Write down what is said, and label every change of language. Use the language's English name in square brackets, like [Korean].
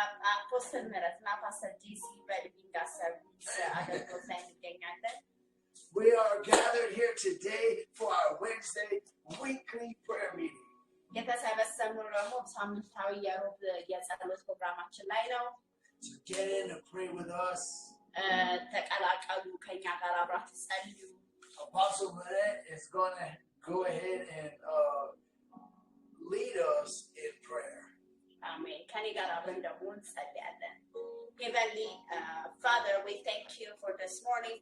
[Amharic] አፖስትል ምህረትና ፓስተር ጄሲ በሊቪንግ ጋድ ሰርቪስ አገልግሎት ላይ እንገኛለን። [English] We are gathered here today for our Wednesday weekly prayer meeting. [Amharic] የተሰበሰብነው ደግሞ ሳምንታዊ የሮብ የጸሎት ፕሮግራማችን ላይ ነው። [English] So get in and pray with us. [Amharic] ተቀላቀሉ፣ ከኛ ጋር አብራችሁ ጸልዩ። [English] Apostle Minute is going to go ahead and lead us in prayer. Amen. [Amharic] ከኔ ጋር አብረን ደግሞ እንጸልያለን። [English] Heavenly Father, we thank you for this morning.